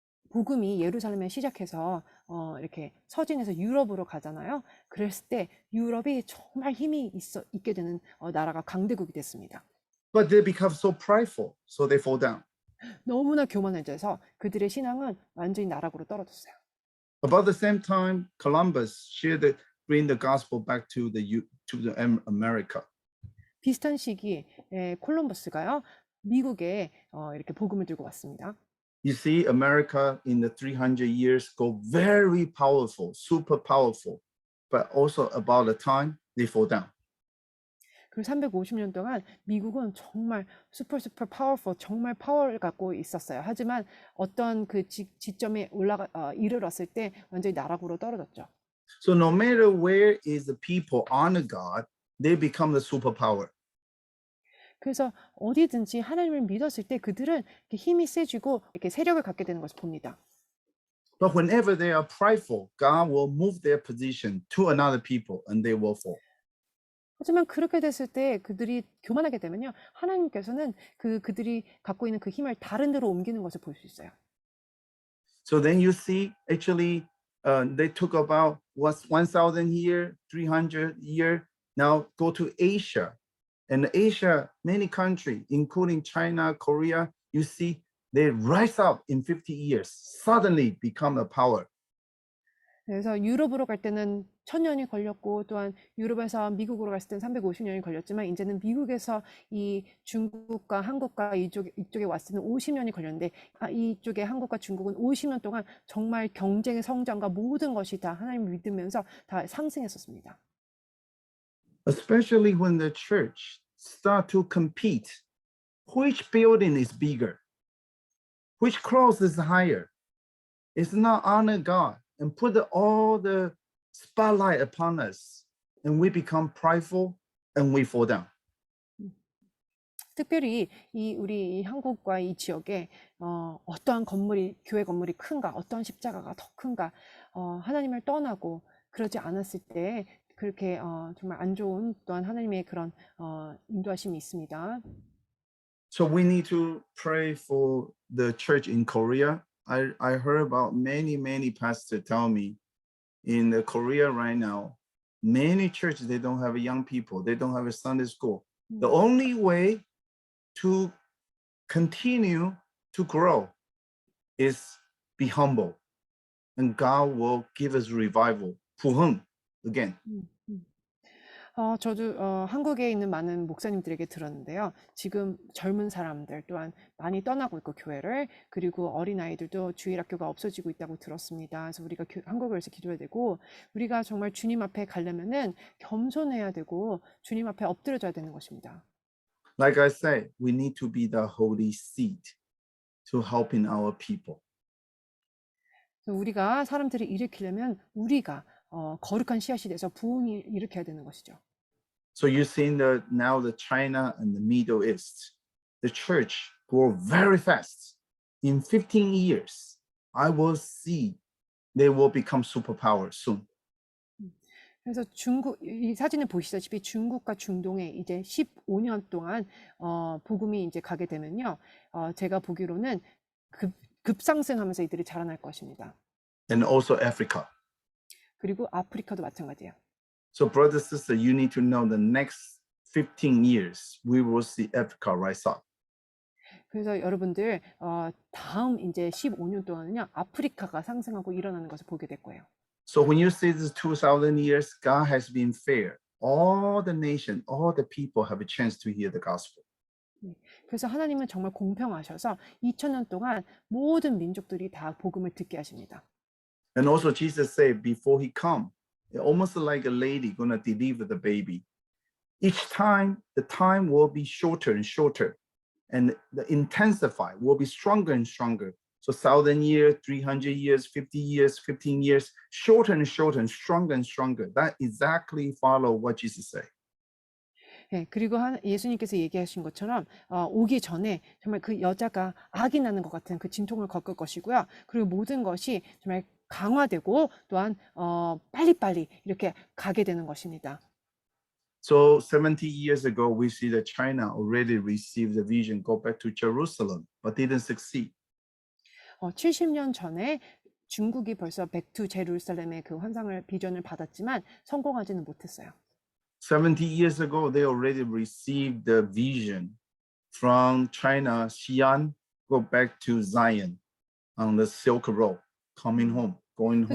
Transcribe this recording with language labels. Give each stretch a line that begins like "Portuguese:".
Korean: 복음이 예루살렘에 시작해서 이렇게 서진에서 유럽으로 가잖아요. 그랬을 때 유럽이 정말 힘이 있게 되는 나라가 강대국이 됐습니다.
English: But they become so prideful, so they fall down.
Korean: 너무나 교만해져서 그들의 신앙은 완전히 나락으로 떨어졌어요.
English: About the same time, Columbus bring the gospel back to America.
Korean: 비슷한 시기에 콜럼버스가요, 미국에 이렇게 복음을 들고 왔습니다.
English: You see America in the 300 years go very powerful, super powerful, but also about the time they fall down.
Korean: 그 350년 동안 미국은 정말
English: 슈퍼 파워풀,
Korean: 정말 파워를 갖고 있었어요. 하지만 어떤 그 지점에 이르렀을 때 완전히 나락으로 떨어졌죠.
English: So no matter where is the people honor God, they become the superpower.
Korean: 그래서 어디든지 하나님을 믿었을 때 그들은 이렇게 힘이 세지고 이렇게 세력을 갖게 되는 것을 봅니다.
English: But whenever they are prideful, God will move their position to another people and they will fall.
Korean: 하지만 그렇게 됐을 때 그들이 교만하게 되면요, 하나님께서는 그들이 갖고 있는 그 힘을 다른 데로 옮기는 것을 볼 수 있어요.
English: So then you see, actually, they took about 1,000 year, 300 year. Now go to Asia, and Asia, many countries, including China, Korea, you see they rise up in 50 years, suddenly become a power.
Korean: 그래서 유럽으로 갈 때는 1000년이 걸렸고 또한 유럽에서 미국으로 갔을 때는 350년이 걸렸지만 이제는 미국에서 이 중국과 한국과 이쪽에 왔을 때는 50년이 걸렸는데 이쪽에 한국과 중국은 50년 동안 정말 경쟁의 성장과 모든 것이 다 하나님을 믿으면서 다 상승했었습니다.
English: Especially when the church start to compete, which building is bigger, which cross is higher. It's not honor God and put all the spotlight upon us, and we become prideful and we fall down.
Korean: 특별히 우리 한국과 이 지역에 어떠한 교회 건물이 큰가, 어떠한 십자가가 더 큰가, 하나님을 떠나고 그러지 않았을 때 그렇게 정말 안 좋은 또한 하나님의 그런 인도하심이 있습니다.
English: So we need to pray for the church in Korea. I heard about many pastors tell me in the Korea right now, many churches, they don't have young people, they don't have a Sunday school. The only way to continue to grow is be humble, and God will give us revival.
Korean: 부흥
English: again.
Korean: 저도 한국에 있는 많은 목사님들에게 들었는데요. 지금 젊은 사람들 또한 많이 떠나고 있고 교회를, 그리고 어린아이들도 주일학교가 없어지고 있다고 들었습니다. 그래서 우리가 한국에서 기도해야 되고, 우리가 정말 주님 앞에 가려면은 겸손해야 되고 주님 앞에 엎드려져야 되는 것입니다.
English: Like I said, we need to be the holy seed to helping our people.
Korean: 우리가 사람들을 일으키려면 우리가 거룩한 씨앗이 돼서 부흥을 일으켜야 되는 것이죠.
English: So you're seeing that now the China and the Middle East, the church grow very fast. In 15 years, I will see they will become superpower soon.
Korean: 그래서 이 사진을 보시다시피 중국과 중동에 이제 15년 동안 복음이 이제 가게 되면요, 제가 보기로는 급상승하면서 이들이 자라날 것입니다.
English: And also Africa.
Korean: 그리고 아프리카도 마찬가지예요.
English: So brothers, sisters, you need to know the next 15 years, we will see Africa rise up.
Korean: 그래서 여러분들 다음 이제 15년 동안은요, 아프리카가 상승하고 일어나는 것을 보게 될 거예요.
English: So when you see this 2,000 years, God has been fair. All the nation, all the people have a chance to hear the gospel.
Korean: 그래서 하나님은 정말 공평하셔서 2000년 동안 모든 민족들이 다 복음을 듣게 하십니다.
English: And also Jesus said before he come, almost like a lady gonna deliver the baby. Each time, the time will be shorter and shorter, and the intensify will be stronger and stronger. So 1,000 years, 300 years, 50 years, 15 years, shorter and shorter and stronger. That exactly follow what Jesus said.
Korean: 네, 그리고 예수님께서 얘기하신 것처럼 오기 전에 정말 그 여자가 악이 나는 것 같은 그 진통을 겪을 것이고요. 그리고 모든 것이 정말 강화되고 또한 빨리빨리 이렇게 가게 되는 것입니다.
English: So 70 years ago, we see that China already received the vision, go back to Jerusalem, but didn't succeed.
Korean: 70년 전에 중국이 벌써 back to Jerusalem의 그 비전을 받았지만 성공하지는 못했어요.
English: 70 years ago, they already received the vision from China, Xi'an, go back to Zion on the Silk Road, coming home, going home.